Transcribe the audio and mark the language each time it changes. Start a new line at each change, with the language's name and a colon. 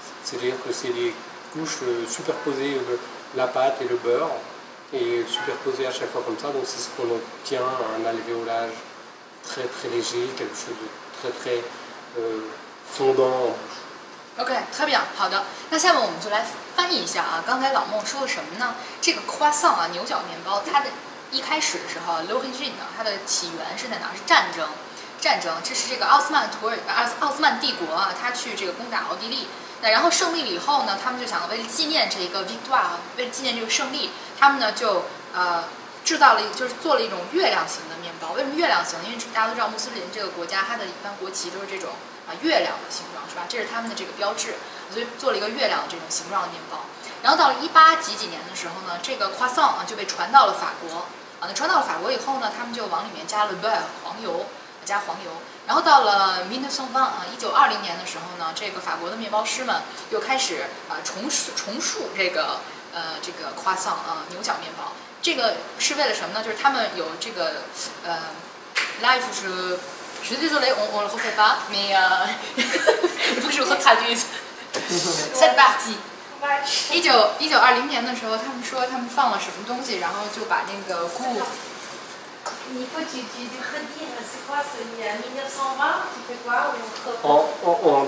French: C'est-à-dire que c'est des couches superposées, la pâte et le beurre, et superposées à chaque fois comme ça. Donc c'est ce qu'on obtient, un alvéolage très très léger, quelque chose de très très fondant en bouche. OK， très bien，
Chinese: 好的。那下面我们就来翻译一下啊，刚才老孟说的什么呢？这个 croissant 啊，牛角面包，它的一开始的时候 ，l'origine 呢，它的起源是在哪儿？是战争。这是这个奥斯曼帝国啊，他去这个攻打奥地利。那然后胜利了以后呢，他们就想为了纪念这个 victoire， 为了纪念这个胜利，他们呢就制造了，就是做了一种月亮形的面包。为什么月亮形？因为大家都知道穆斯林这个国家，它的一般国旗都是这种月亮的形状，是吧？这是他们的这个标志，所以做了一个月亮的这种形状的面包。然后到了18几年的时候呢，这个 croissant 啊就被传到了法国啊。那传到了法国以后呢，他们就往里面加了 beurre 黄油，加黄油。然后到了1920啊，1920年的时候呢，这个法国的面包师们又开始重塑这个croissant 啊牛角面包。这个是为了什么呢？就是他们有这个life 是。
French: Je suis désolée, on le refait pas, mais il faut que je retraduise cette partie.
Chinese: 1920年的时候，他们说他们放了什么东西，然后就把那个菇。
French: Il faut tu redire, c'est quoi, c'est 1920, tu fais quoi